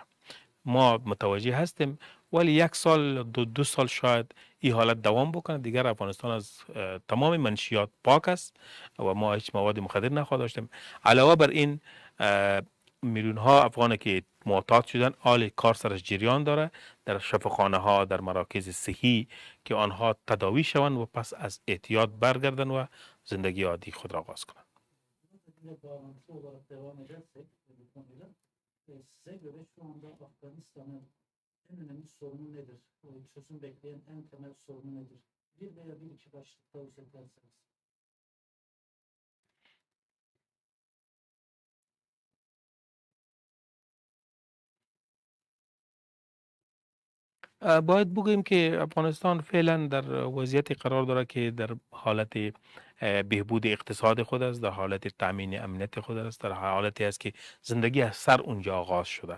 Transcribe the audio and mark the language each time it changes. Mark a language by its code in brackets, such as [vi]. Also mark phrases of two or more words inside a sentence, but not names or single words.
[fa] ما متوجه هستیم، ولی 1 سال 2 سال شاید این حالت دوام بکنه، دیگر افغانستان از تمام منشیات پاک است و ما هیچ مواد مخدر نخواهد داشتیم. علاوه بر این میلیون ها افغانی که معتاد شدن، حال کار سرش جریان داره در شفاخانه ها، در مراکز صحی که آنها تداوی شوند و پس از اعتیاد برگردن و زندگی عادی خود را آغاز کنند. [tr] Bağlantılı olarak devam edersek bu konuyla size göre şu anda Afganistan'ın en önemli sorunu nedir? Çözüm bekleyen en temel sorunu nedir? Bir veya bir iki başlıkta özetlerseniz. [fa] باید بگوییم که افغانستان فعلا در وضعیتی قرار داره که در حالت بهبود اقتصاد خود است، در حالت تامین امنیت خود است، در حالتی است که زندگی از سر اونجا آغاز شده.